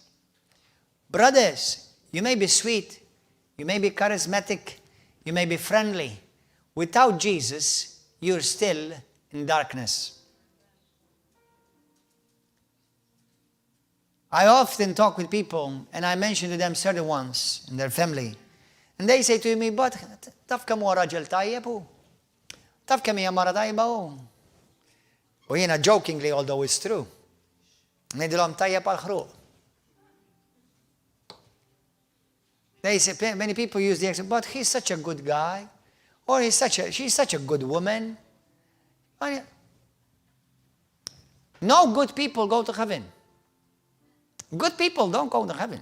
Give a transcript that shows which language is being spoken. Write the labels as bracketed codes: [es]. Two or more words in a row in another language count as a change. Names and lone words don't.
[en] Brothers, you may be sweet, you may be charismatic, you may be friendly. Without Jesus, you're still in darkness. I often talk with people and I mention to them certain ones in their family. And they say to me, but [mt] taf kemm huwa raġel tajjeb hu? Taf kemm hija mara tajba hu? U jiena [en] jokingly, although it's true, [mt] ngħidilhom tajjeb għal ħruq. [en] They say, many people use the example, but he's such a good guy, or she's such a good woman. No good people go to heaven. Good people don't go to heaven.